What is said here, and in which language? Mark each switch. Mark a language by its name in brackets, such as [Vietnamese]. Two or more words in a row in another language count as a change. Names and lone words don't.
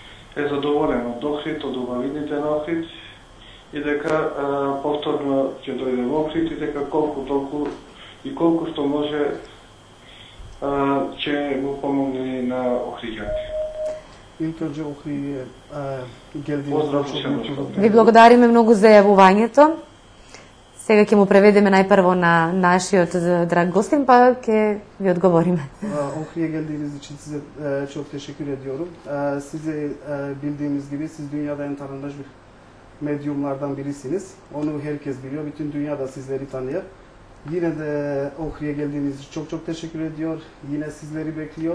[Macedonian] е задоволен од Охрид, од убавините на Охрид и дека повторно ќе дојде во Охрид и дека колку што може ќе му помогне на охриѓаните. Ви благодариме многу за јавувањето. Сега ќе му преведеме најпрво на нашиот драг гостин, па ќе ви одговориме. [Turkish] Ohriye geldiğiniz için size çok teşekkür ediyorum. Size bildiğimiz gibi siz dünyada en tanınmış medyumlardan birisiniz. Onu herkes biliyor. Bütün dünya da sizleri tanıyor. Yine de Ohriye geldiğiniz için çok teşekkür ediyor. Yine sizleri bekliyor.